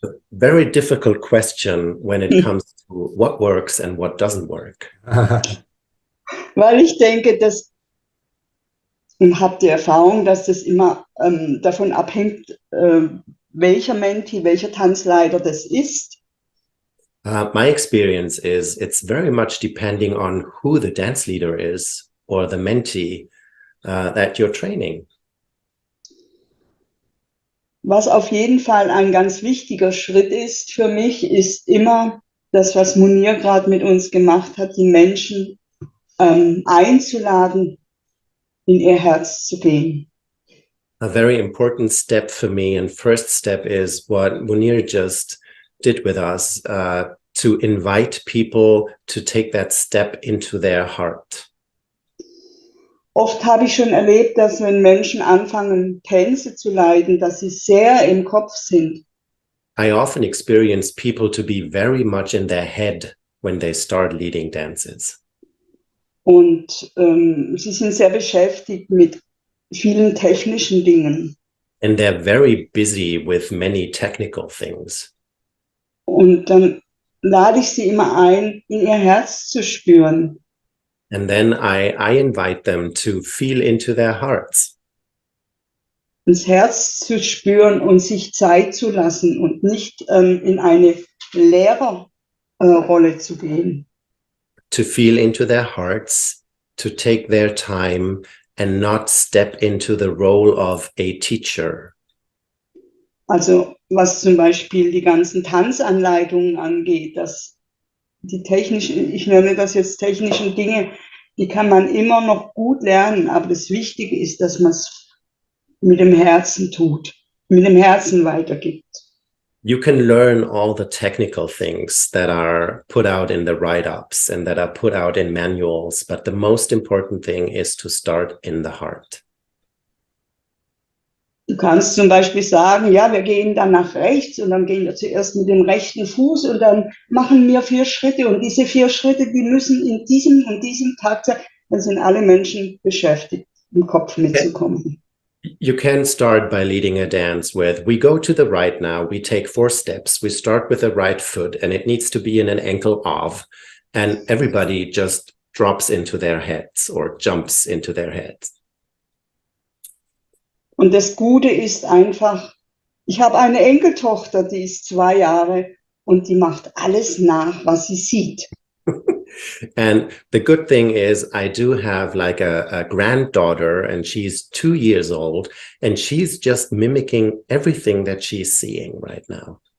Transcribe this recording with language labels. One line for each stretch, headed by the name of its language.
English: Very difficult question when it comes to what works and what doesn't work.
German: Weil ich denke, dass habe die Erfahrung, dass das immer davon abhängt, welcher Mentee, welcher Tanzleiter das ist.
English: My experience is it's very much depending on who the dance leader is or the mentee that you're training.
German: Was auf jeden Fall ein ganz wichtiger Schritt ist für mich, ist immer das, was Munir gerade mit uns gemacht hat, die Menschen einzuladen, in ihr Herz zu gehen.
English: A very important step for me and first step is what Munir just did with us, to invite people to take that step into their heart.
German: Oft habe ich schon erlebt, dass wenn Menschen anfangen, Tänze zu leiten, dass sie sehr im Kopf sind.
English: I often experience people to be very much in their head when they start leading dances.
German: Und sie sind sehr beschäftigt mit vielen technischen Dingen.
English: And they're very busy with many technical things.
German: Und dann lade ich sie immer ein, in ihr Herz zu spüren.
English: And then I invite them to feel into their hearts,
German: Ins Herz zu spüren und sich Zeit zu lassen und nicht in eine Lehrerrolle zu gehen.
English: to feel into their hearts, to take their time and not step into the role of a teacher.
German: Also was zum Beispiel die ganzen Tanzanleitungen angeht, dass die technischen, ich nenne das jetzt technischen Dinge, die kann man immer noch gut lernen, aber das Wichtige ist, dass man es mit dem Herzen tut, mit dem Herzen weitergibt.
English: You can learn all the technical things that are put out in the write-ups and that are put out in manuals, but the most important thing is to start in the heart.
German: Du kannst zum Beispiel sagen, ja, wir gehen dann nach rechts und dann gehen wir zuerst mit dem rechten Fuß und dann machen wir 4 Schritte und diese 4 Schritte, die müssen in diesem und diesem Takt sein. Dann sind alle Menschen beschäftigt, im Kopf mitzukommen.
English: You can start by leading a dance with, we go to the right now, we take 4 steps, we start with the right foot and it needs to be in an ankle of, and everybody just drops into their heads or jumps into their heads.
German: Und das Gute ist einfach, ich habe eine Enkeltochter, die ist 2 Jahre und die macht alles nach, was sie sieht.
English: And the good thing is I do have like a granddaughter and she's 2 years old and she's just mimicking everything that she's seeing right now.